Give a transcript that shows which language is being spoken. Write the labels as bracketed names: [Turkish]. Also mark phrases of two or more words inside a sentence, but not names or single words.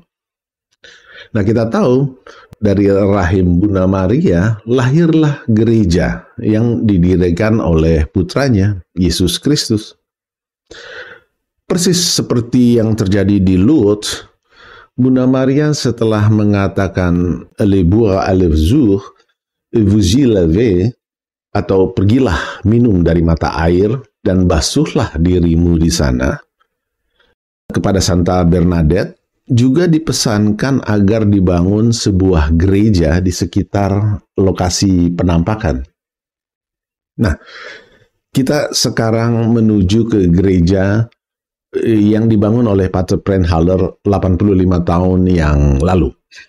[Indonesian] Nah, kita tahu dari rahim Bunda Maria lahirlah gereja yang didirikan oleh putranya, Yesus Kristus. Persis seperti yang terjadi di Lourdes, Bunda Maria setelah mengatakan [French] "Allez boire à l'eau, vous y lavez," [Indonesian] atau "Pergilah minum dari mata air dan basuhlah dirimu di sana," kepada Santa Bernadette juga dipesankan agar dibangun sebuah gereja di sekitar lokasi penampakan. Nah, kita sekarang menuju ke gereja yang dibangun oleh Pater Prenthaler 85 tahun yang lalu.